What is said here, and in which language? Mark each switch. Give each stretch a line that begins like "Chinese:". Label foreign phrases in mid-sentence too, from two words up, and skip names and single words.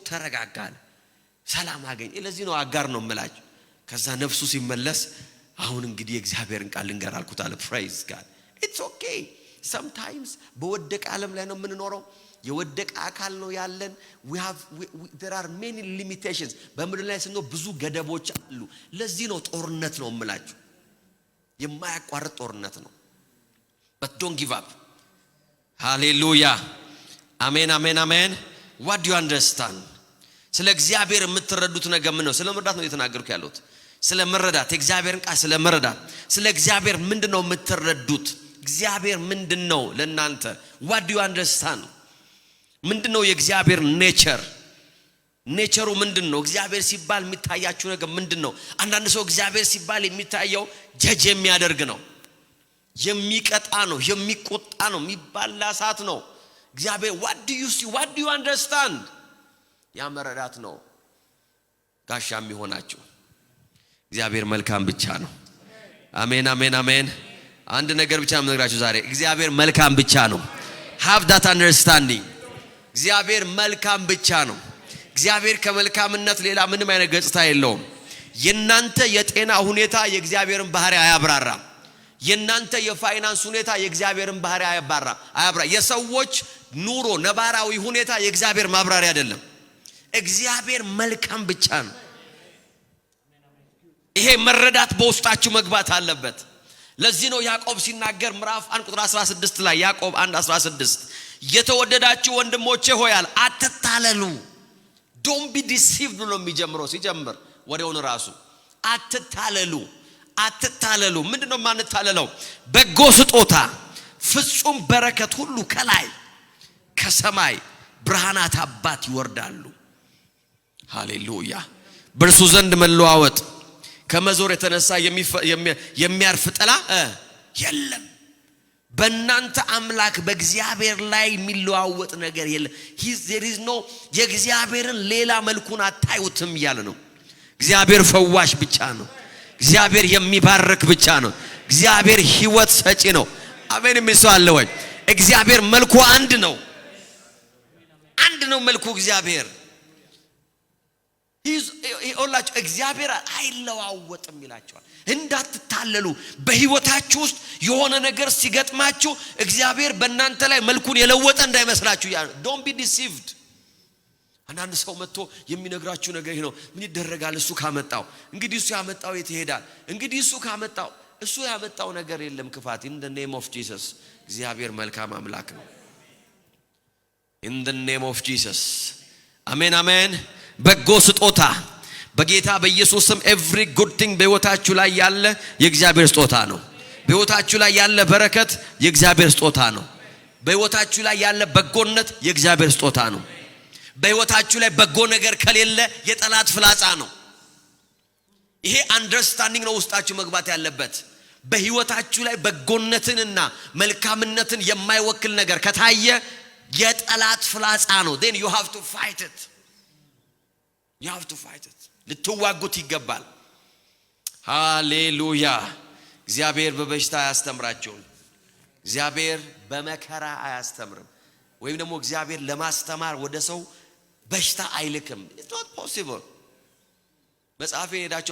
Amharic: ተረጋጋለ ሰላም አገኘ ለዚህ ነው አጋር ነው መላጭ ከዛ ነፍሱ ሲመለስ አሁን እንግዲህ እግዚአብሔርን ቃል ልንገር አልኩት አለ ፍራይዝ ካል
English: it's okay sometimes
Amharic: በወደቀ ዓለም ላይ ነው የምንኖረው የወደቀ አካል ነው ያለን
English: there are many limitations
Amharic: በምድር ላይ ስንኖር ብዙ ገደቦች አሉ ለዚህ ነው ጦርነት ነው የምላችሁ የማያቋርጥ ጦርነት ነው
English: but don't give up hallelujah amen amen amen what do you understand
Amharic: ስለ እግዚአብሔር የምትረዱት ነገር ምን ነው ስለ መረዳት ነው የተናገርኩ ያለሁት ስለ መረዳት እግዚአብሔርን ቃል ስለ መረዳት ስለ እግዚአብሔር ምንድነው የምትረዱት እግዚአብሔር ምንድነው ለእናንተ
English: what do you understand
Amharic: ምንድነው የእግዚአብሔር ኔቸሩ ምንድነው እግዚአብሔር ሲባል የሚታያችሁ ነገር ምንድነው አንዳንድ ሰው እግዚአብሔር ሲባል የሚታየው ጀጅ የሚያደርግ ነው የሚቀጣ ነው የሚቆጣ ነው የሚባላ ሳት ነው እግዚአብሔር
English: what do you see what do you understand
Amharic: ያ መረዳት ነው ጋሻ የሚሆናችሁ እግዚአብሔር መልካም ብቻ ነው አሜን አሜን አሜን አንድ ነገር ብቻ ምነግራችሁ ዛሬ እግዚአብሔር መልካም ብቻ ነው
English: have that understanding
Amharic: እግዚአብሔር መልካም ብቻ ነው እግዚአብሔር ከመልካምነት ሌላ ምንም አይነት ገጽታ የለውም የናንተ የጤና ሁኔታ የእግዚአብሔርን ባህሪ አያብራራም የናንተ የፋይናንስ ሁኔታ የእግዚአብሔርን ባህሪ አያብራ የሰዎች ኑሮ ነባራዊ ሁኔታ የእግዚአብሔር ማብራሪያ አይደለም እግዚአብሔር መልካም ብቻ ነው ይሄ መረዳት በውስጣችሁ መግባት አለበት ለዚህ ነው ያዕቆብ ሲናገር ምዕራፍ 1 ቁጥር 16 ላይ ያዕቆብ 1:16 የተወደዳችሁ ወንድሞቼ ሆያል አትታለሉ
English: don't be deceived
Amharic: ብሎ የሚጀምረው ሲጀምር ወሬውን ራሱ አትታለሉ ምንድነው ማንታለለው በጎ ስጦታ ፍጹም በረከት ሁሉ ከላይ ከሰማይ ብርሃናት አባት ይወርዳሉ ሃሌሉያ በእርሱ ዘንድ መለዋወጥ ከመዞር የተነሳ የሚያርፍ ጥላ የለም በእናንተ አምላክ በእግዚአብሔር ላይ የሚለዋወጥ ነገር የለም
English: there is no
Amharic: የእግዚአብሔርን ሌላ መልኩን አታዩትም ያለ ነው እግዚአብሔር ፈዋሽ ብቻ ነው እግዚአብሔር የሚባርክ ብቻ ነው እግዚአብሔር ሕይወት ሰጪ ነው አሜን የሚሰዋለ ወይ እግዚአብሔር መልኩ አንድ ነው መልኩ እግዚአብሔር ይኸውላችሁ እግዚአብሔር አይለዋወጥም ይላችኋል እንዳትታለሉ በህይወታችሁ ውስጥ የሆነ ነገር ሲገጥማችሁ እግዚአብሔር በእናንተ ላይ መልኩን የለወጠ እንዳይመስላችሁ
English: don't be deceived
Amharic: አንዳንድ ሰው መጥቶ የሚነግራችሁ ነገር ይሄ ነው ምን ይደረጋል እሱ ካመጣው እንግዲህ እሱ ያመጣው የት ይሄዳል እንግዲህ እሱ ካመጣው እሱ ያመጣው ነገር የለም ክፋት
English: in the name of Jesus
Amharic: እግዚአብሔር መልካም አምላክ ነው
English: in the name of Jesus amen amen
Amharic: በጎ ስጦታ በጌታ በኢየሱስም
English: every good
Amharic: thing በህይወታችሁ ላይ ያለ የእግዚአብሔር ስጦታ ነው በህይወታችሁ ላይ ያለ በረከት የእግዚአብሔር ስጦታ ነው በህይወታችሁ ላይ ያለ በጎነት የእግዚአብሔር ስጦታ ነው በህይወታችሁ ላይ በጎ ነገር ከሌለ የጠላት ፍላጻ ነው ይሄ አንደርስታንዲንግ ነው ውስጣችሁ መግባት ያለበት በህይወታችሁ ላይ በጎነትንና መልካምነትን የማይወክል ነገር ከታየ የጠላት ፍላጻ ነው
English: then you have to fight it
Amharic: ልትዋጉት ይገባል ሃሌሉያ እግዚአብሔር በበሽታ አያስተምራችሁ እግዚአብሔር በመከራ አያስተምርም ወይም ደግሞ እግዚአብሔር ለማስተማር ወደ ሰው በሽታ አይልክም
English: it's not possible
Amharic: መጽሐፌን ሄዳችሁ